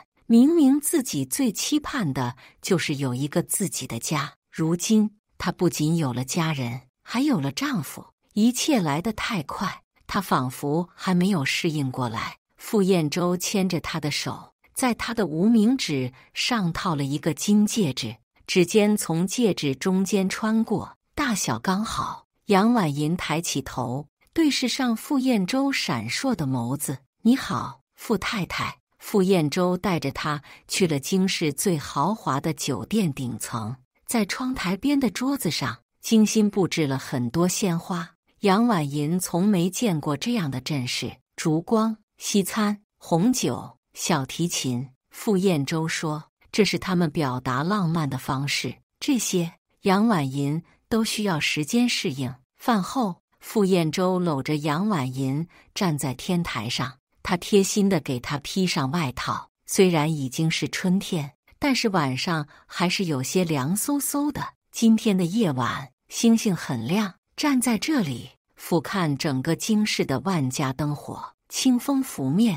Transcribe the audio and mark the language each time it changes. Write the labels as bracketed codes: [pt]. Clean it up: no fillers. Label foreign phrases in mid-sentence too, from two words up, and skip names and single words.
[zh] 明明自己最期盼的就是有一個自己的家，如今她不僅有了家人，還有了丈夫，一切來得太快，她仿佛還沒有適應過來。傅燕洲牽着她的手，在她的無名指上套了一個金戒指，指尖從戒指中間穿過，大小剛好。楊婉銀抬起頭，對視上傅燕洲閃爍的眸子：“你好，傅太太。” 傅燕洲帶着她去了京市最豪華的酒店頂層，在窗台邊的桌子上精心布置了很多鮮花。楊婉銀從沒見過這樣的陣勢：燭光、西餐、紅酒、小提琴。傅燕洲說，這是他們表達浪漫的方式。這些楊婉銀都需要時間適應。飯後，傅燕洲摟着楊婉銀站在天台上，他貼心地給她披上外套。雖然已經是春天，但是晚上還是有些涼颼颼的。今天的夜晚，星星很亮。站在這裡，俯瞰整個京市的萬家燈火，清風拂面。